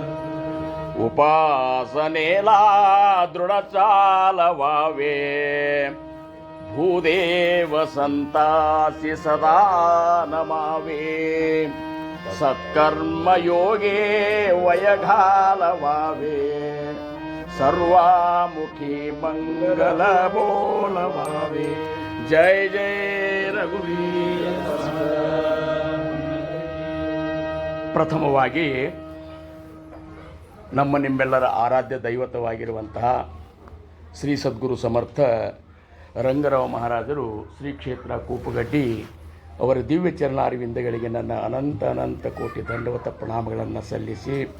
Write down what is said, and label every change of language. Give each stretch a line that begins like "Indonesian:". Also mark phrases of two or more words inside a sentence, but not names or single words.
Marathi: उपासनेला दृढ चालवावे भूदेव संतासी सदा नमावे सत्कर्मयोगे वय घालवावे सर्वामुखी मंगल बोलवावे जय जय ರಘುವೀರ.
Kannada: ಪ್ರಥಮವಾಗಿ ನಮ್ಮ ನಿಮ್ಮೆಲ್ಲರ ಆರಾಧ್ಯ ದೈವತವಾಗಿರುವಂತಹ ಶ್ರೀ ಸದ್ಗುರು ಸಮರ್ಥ ರಂಗರಾವ್ ಮಹಾರಾಜರು ಶ್ರೀ ಕ್ಷೇತ್ರ ಕೂಪುಗಡ್ಡಿ ಅವರ ದಿವ್ಯ ಚರಣಾರವಿಂದಗಳಿಗೆ ನನ್ನ ಅನಂತ ಕೋಟಿ ದಂಡವತ ಪ್ರಣಾಮಗಳನ್ನು ಸಲ್ಲಿಸಿ,